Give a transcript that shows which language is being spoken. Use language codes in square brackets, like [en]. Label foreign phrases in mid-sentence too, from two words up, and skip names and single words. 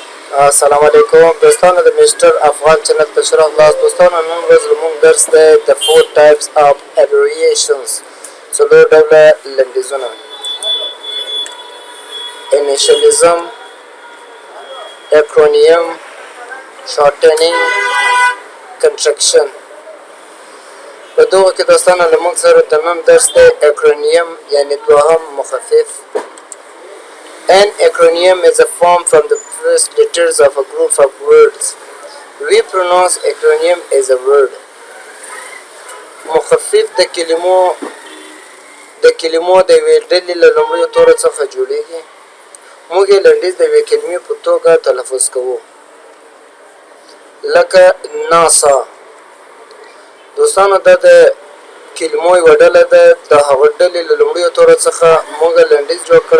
[ps] السلام علیکم دوستانو د میسټر افغان چینل ته ښه راغلاست. دوستانو نن ورځ زموږ درس دی د [en] 4 types of abbreviations، [ps] څلور ډوله لنډیزونه: [en] initialism، acronym، shortening، contraction. [ps] په دغو کې دوستانو له موږ سره د نن درس دی acronym یعنې دوهم مخفف. [en] An acronym is a form from the first letters of a group of words. We pronounce acronym as a word. [ps] مخفف د کلمو د یوې ډلې له لومړیو تورو څخه جوړیږي. موږ یې لنډیز د یوې کلمې په توګه تلفظ کوو، لکه ناسا. دوستانو دا د کلمو یوه ډله ده، د هغه ډلې له لومړیو تورو څخه موږ لنډیز جوړ کړی.